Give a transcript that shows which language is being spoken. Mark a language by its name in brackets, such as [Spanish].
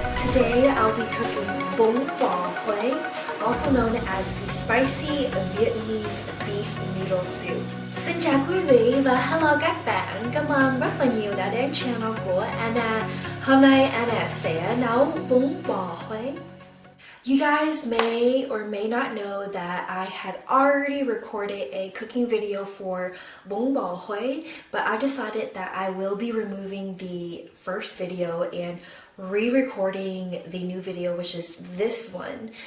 [English] Today I'll be cooking Bun Bo Hue, also known as the spicy Vietnamese beef noodle soup. [Vietnamese] Xin chào quý vị và hello các bạn. Cảm ơn rất là nhiều đã đến channel của Anna. Hôm nay Anna sẽ nấu Bun Bo Hue. [English] You guys may or may not know that I had already recorded a cooking video for Bun Bo Hue, but I decided that I will be removing the first video and re-recording the new video, which is this one.